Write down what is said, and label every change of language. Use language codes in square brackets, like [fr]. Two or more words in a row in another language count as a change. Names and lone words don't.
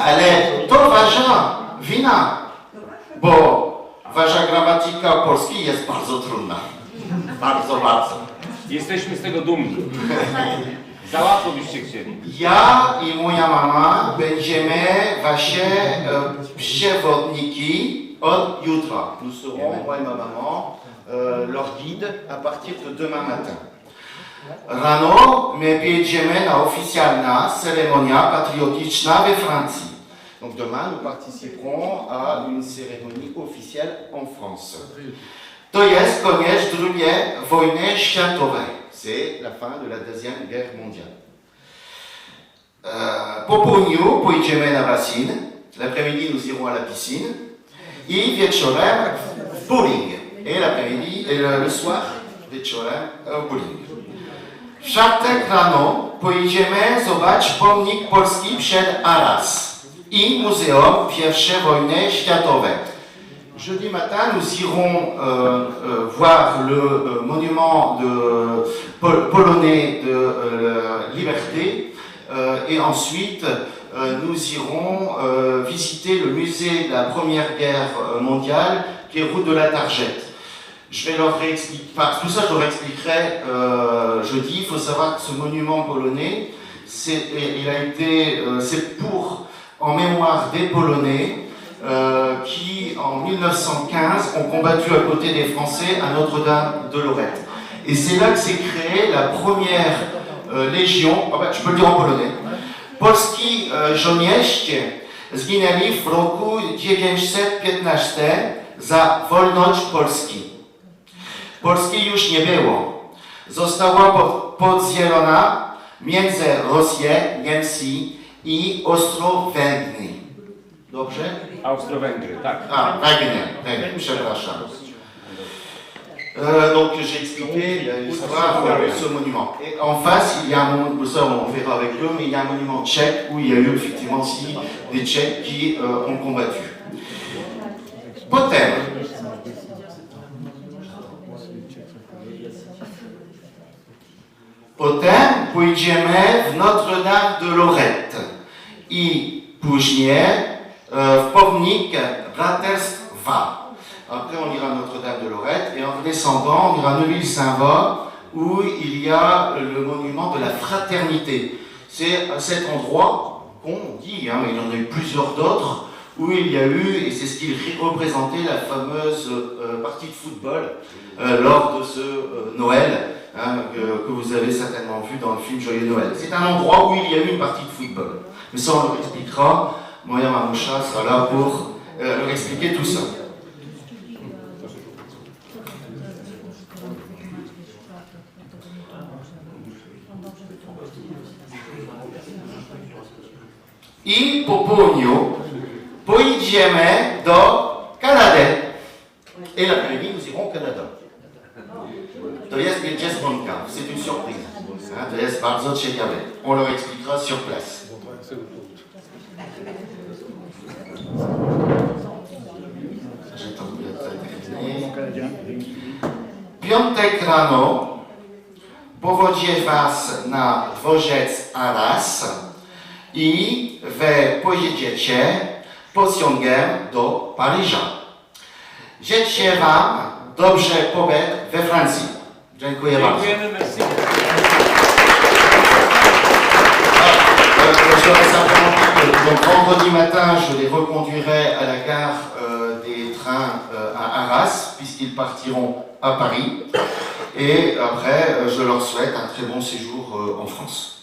[pl] ale to Wasza wina, bo Wasza gramatyka polskiej jest bardzo trudna. Bardzo, bardzo. Jesteśmy z tego dumni. Za łatwo byście chcieli. Ja i moja mama będziemy Wasze przewodniki od jutra. [fr] Nous serons, moi et ma maman, leur guide à partir de demain matin. [pl] Rano my pojedziemy na oficjalna ceremonia patriotyczna we Francji. [fr] Donc demain nous participerons à une cérémonie officielle en France. [pl] To jest koniec II wojny światowej. [fr] C'est la fin de la Deuxième Guerre mondiale. [pl] Po południu pojedziemy na basen. [fr] L'après-midi nous irons à la piscine. [pl] I wieczorem bowling. [fr] Et l'après-midi, le soir, [pl] wieczorem bowling. W czwartek rano pojedziemy zobaczyć pomnik Polski przed Arras i Muzeum I wojny światowej. [fr] Jeudi matin, nous irons voir le monument polonais de la liberté et ensuite nous irons visiter le musée de la Première Guerre mondiale qui est route de la Targette. Je vais leur réexpliquer, tout ça je leur expliquerai jeudi. Il faut savoir que ce monument polonais, c'est pour, en mémoire des Polonais qui, en 1915, ont combattu à côté des Français à Notre-Dame de Lorette. Et c'est là que s'est créée la première légion, je peux le dire en polonais, [pl] Polski żołnierze zginęli w roku 1915 za wolność Polski. Polski już nie było. Została podzielona między Rosję, Niemcy i Austro-Węgry. Dobrze? Austro-Węgry, tak. Węgry, przepraszam. [fr] Donc j'ai expliqué l'histoire de ce monument. Et en face, il y a un monument, ça on verra avec eux, mais il y a un monument tchèque où il y a eu effectivement aussi des Tchèques qui ont combattu. [pl] Potem, pójdziemy w Notre-Dame de Lorette i później w pomnik braterstwa. [fr] Après, on ira à Notre-Dame de Lorette et en descendant, on ira à Neuville-Saint-Va où il y a le monument de la fraternité. C'est à cet endroit qu'on dit, mais il y en a eu plusieurs d'autres, où il y a eu, et c'est ce qui représentait la fameuse partie de football lors de ce Noël que vous avez certainement vu dans le film Joyeux Noël. C'est un endroit où il y a eu une partie de football. Mais ça, on leur expliquera. [pl] Moya Mamoucha [fr] sera là pour leur expliquer tout ça. [pl] I po południu pojedziemy do Kanady. [fr] Et l'après-midi, nous irons au Canada. [pl] To jest niespodzianka, [fr] c'est une surprise. [pl] To jest bardzo ciekawe. [fr] On leur expliquera sur place. [pl] Piątek rano powodzie was na dworzec Arras i wy pojedziecie pociągiem do Paryża. Życzę wam dobrze pobyt we Francji. Dziękuję bardzo. Dziękujemy, [fr] merci. Je voudrais simplement dire que donc, vendredi matin, je les reconduirai à la gare des trains à Arras, puisqu'ils partiront à Paris. Et après, je leur souhaite un très bon séjour en France.